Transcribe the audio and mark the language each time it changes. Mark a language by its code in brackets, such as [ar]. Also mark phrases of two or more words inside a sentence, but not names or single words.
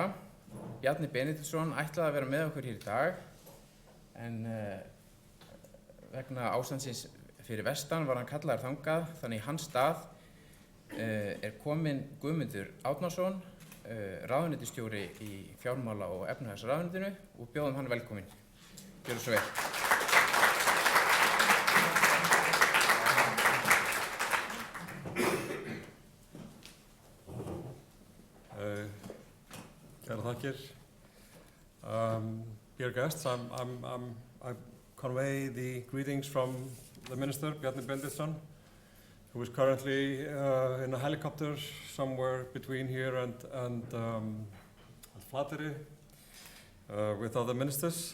[is] Bjarni Benediktsson ætlaði að vera með okkur hér í dag en vegna ástandsins fyrir vestan var hann kallaður þangað, þannig í hans stað er kominn Guðmundur Árnason, ráðuneytisstjóri í fjármála- og efnahagsráðuneytinu og bjóðum hann velkominn. Gjörðu svo vel. Kæra þakkir. [en] Dear guests, I convey the greetings from the Minister, Bjarni Benediktsson, who is currently in a helicopter somewhere between here and Flateyri with other ministers.